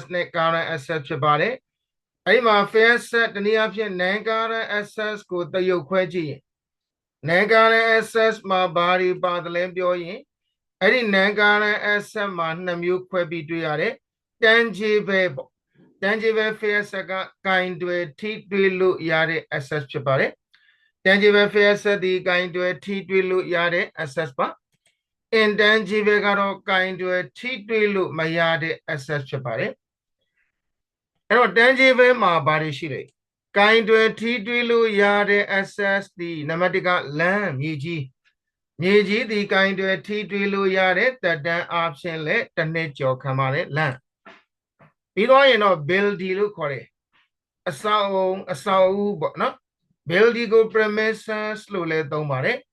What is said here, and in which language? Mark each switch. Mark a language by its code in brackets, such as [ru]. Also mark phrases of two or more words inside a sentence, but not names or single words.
[my] နဲ့ [en] current asset [my] ဖြစ်ပါတယ်အဲ့ဒီမှာ [en] fixed asset [my] တနည်းအားဖြင့် [en] non current asset [my] ကိုတရုပ်ခွဲကြည့်ရင် [en] non current asset [my] မှာဘာတွေပါတယ်လဲပြောရင်အဲ့ဒီ [en] non current asset [my] မှာနှစ်မျိုး ခွဲပြီးတွေ့ရတယ် tangible ပေါ့ [en] tangible fixed asset [my] ကကင်တွယ်ထိတွေ့လို့ရတဲ့ asset ဖြစ်ပါတယ် [en] tangible fixed asset [my] ဒီကင်တွယ် ထိတွေ့လို့ရတဲ့ asset ပါ intangible ကတော့ကင်တွယ်ထိတွေ့လို့မရတဲ့ asset ဖြစ် ပါတယ်အဲ့တော့ tangible မှာဘာတွေရှိလဲကင်တွယ်ထိတွေ့လို့ရတဲ့ asset ဒီနံပါတ်1က land မြေကြီးဒီကင်တွယ်ထိတွေ့လို့ရတဲ့တက်တန်းအားဖြင့်လည်းတစ်နှစ်ကျော်ခံပါတယ် land ပြီးတော့ရင်တော့ building လို့ခေါ်တယ်အဆောက်အဦပေါ့နော် building ကို premises လို့လည်းသုံးပါတယ်